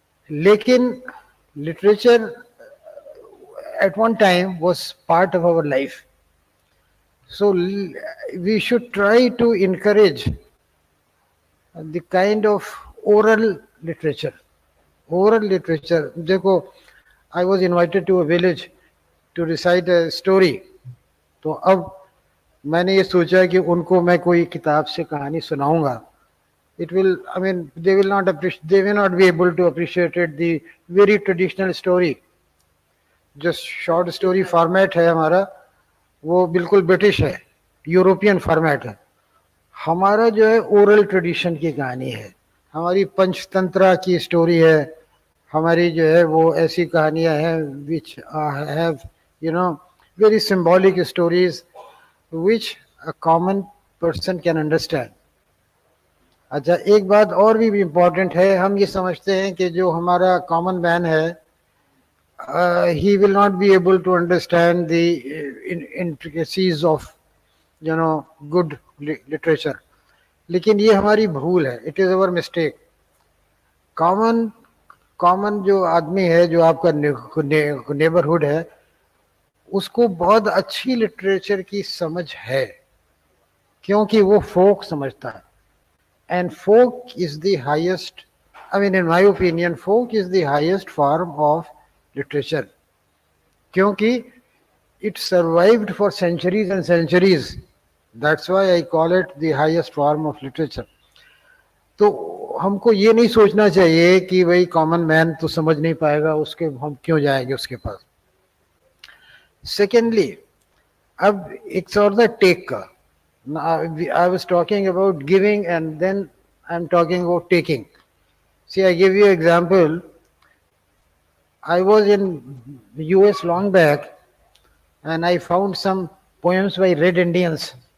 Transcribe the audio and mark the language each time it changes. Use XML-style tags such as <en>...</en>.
<hi>लेकिन</hi> <en>literature at one time was part of our life. So we should try to encourage the kind of oral literature. Oral literature.</en> <hi>देखो,</hi> <en>I was invited to a village to recite a story.</en> <hi>तो अब मैंने ये सोचा कि उनको मैं कोई किताब से कहानी सुनाऊंगा.</hi> <en>It will, I mean, they will not be able to appreciate it, the very traditional story.</en> <hi>जो शॉर्ट स्टोरी फॉर्मेट है हमारा, वो बिल्कुल ब्रिटिश है, यूरोपियन फॉर्मेट है. हमारा जो है ओरल ट्रेडिशन की कहानी है, हमारी पंचतंत्रा की स्टोरी है, हमारी जो है वो ऐसी कहानियां हैं</hi> <en>Which have very symbolic stories which a common person can understand.</en> <hi>अच्छा, एक बात और भी इम्पोर्टेंट है. हम ये समझते हैं कि जो हमारा कॉमन मैन है,</hi> <en>he will not be able to understand the intricacies of good literature.</en> <hi>लेकिन ये हमारी भूल है.</hi> <en>It is our mistake.</en> <hi>Common जो आदमी है, जो आपका नेबरहुड है, उसको बहुत अच्छी लिटरेचर की समझ है, क्योंकि वो फोक समझता है.</hi> <en>and folk is the highest, I mean, in my opinion, folk is the highest form of literature,</en> <hi>क्योंकि</hi> <en>it survived for centuries and centuries. That's why I call it the highest form of literature.</en> <hi>तो हमको ये नहीं सोचना चाहिए कि भाई common man तो समझ नहीं पाएगा, उसके हम क्यों जाएंगे उसके पास. सेकेंडली, अब एक और था टेक का.</hi> <en>I was talking about giving and then I'm talking about taking. See, I give you an example. I was in the US long back and I found some poems by Red Indians.</en>